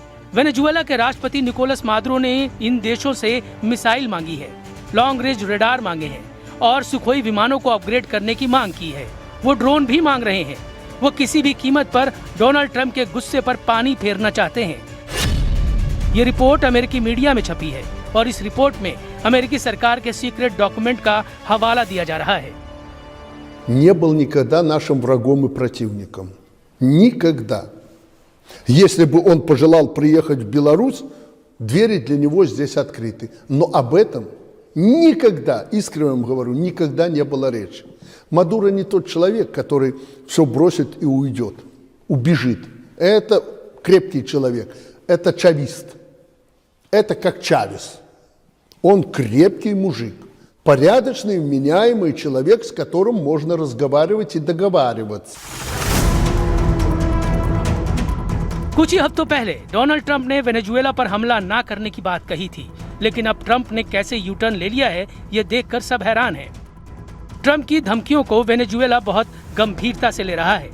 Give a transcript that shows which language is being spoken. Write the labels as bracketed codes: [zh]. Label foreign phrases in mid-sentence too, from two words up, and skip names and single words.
[hi] वेनेजुएला के राष्ट्रपति निकोलस मादुरो ने इन देशों से मिसाइल मांगी है, [en] long range radar [hi] मांगे हैं और सुखोई विमानों को अपग्रेड करने की मांग की है। वो ड्रोन भी मांग रहे हैं। वो किसी भी कीमत पर डोनाल्ड ट्रंप के गुस्से पर पानी फेरना चाहते हैं। ये रिपोर्ट अमेरिकी मीडिया में छपी है और इस रिपोर्ट में अमेरिकी सरकार के [en] secret document [hi] का हवाला दिया जा रहा है। [ru] Не был никогда нашим врагом и противником. Никогда. Если бы он пожелал приехать в Беларусь, двери для него здесь открыты. Но об этом никогда, искренне вам говорю, никогда не было речи. Мадуро не тот человек, который все бросит и уйдет, убежит. Это крепкий человек, это чавист. Это как Чавес. Он крепкий мужик, порядочный, вменяемый человек, с которым можно разговаривать и договариваться. [hi] कुछ ही हफ्तों पहले डोनाल्ड ट्रंप ने वेनेजुएला पर हमला ना करने की बात कही थी, लेकिन अब ट्रंप ने कैसे [en] U turn [hi] ले लिया है, ये देखकर सब हैरान हैं। ट्रंप की धमकियों को वेनेजुएला बहुत गंभीरता से ले रहा है।